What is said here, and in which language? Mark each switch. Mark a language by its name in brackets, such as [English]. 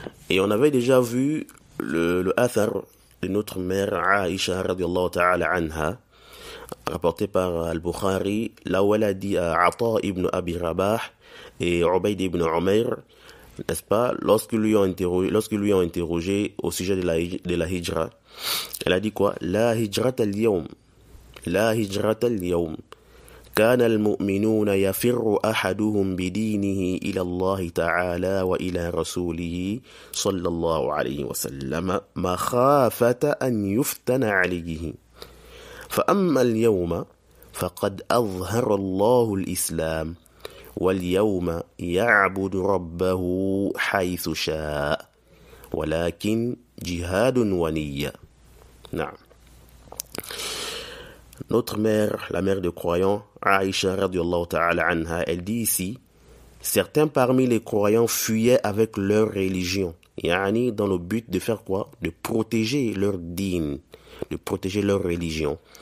[French] Et on avait déjà vu le athar de notre mère Aïcha, radiallahu ta'ala anha, rapporté par Al-Bukhari, là où elle a dit à Ata ibn Abi Rabah et Ubayd ibn Umayr, n'est-ce pas, lorsqu'ils lui ont interrogé au sujet de la hijra, elle a dit quoi? [Arabic] La hijrat al-yawm, la hijrat al-yawm. كان المؤمنون يفر أحدهم بدينه إلى الله تعالى وإلى رسوله صلى الله عليه وسلم مخافة أن يفتن عليه فأما اليوم فقد أظهر الله الإسلام واليوم يعبد ربه حيث شاء ولكن جهاد ونية. نعم. [French] Notre mère, la mère des croyants, Aïcha radiallahu ta'ala anha, elle dit ici, certains parmi les croyants fuyaient avec leur religion, yani dans le but de faire quoi? De protéger leur dîn, de protéger leur religion.